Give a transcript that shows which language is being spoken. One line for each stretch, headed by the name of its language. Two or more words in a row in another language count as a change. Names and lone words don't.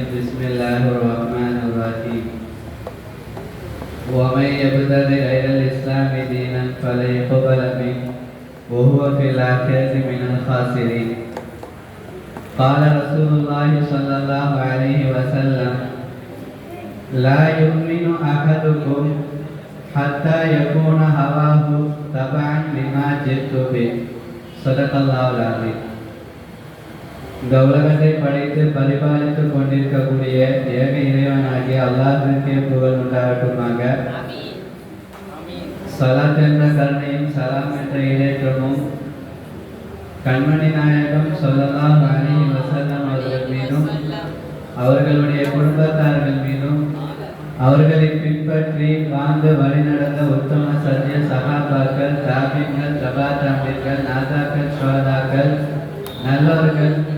Arabic: بسم الله الرحمن الرحيم. ومن يبتغي غير الإسلام دينا فلن يقبل منه وهو في الآخرة من الخاسرين. قال رسول الله صلى الله عليه وسلم لا يؤمن أحدكم حتى يكون هواه تبعا لما جئت به. صدق الله العظيم.
Tamil: இந்த உலகத்தை படைத்து பரிபாலித்துக் கொண்டிருக்கக்கூடிய ஏக இறைவனாகிய அல்லாஹ்விற்கே புகழ் உண்டாகட்டுமாக. ஸலாத் என்ற கருணையும் சலாம் என்ற இடேற்றமும் கண்மணி நாயகம்
Arabic: صلى الله عليه وسلم
Tamil: அவர்கள் மீதும் அவர்களுடைய குடும்பத்தார்கள் மீதும் அவர்களை பின்பற்றி வாழ்ந்து வழிநடந்த உத்தம சத்திய சஹாபாக்கள், தாபீன்கள், தபா தாபீன்கள், நாதாக்கள், ஷுஹதாக்கள், நல்லவர்கள்,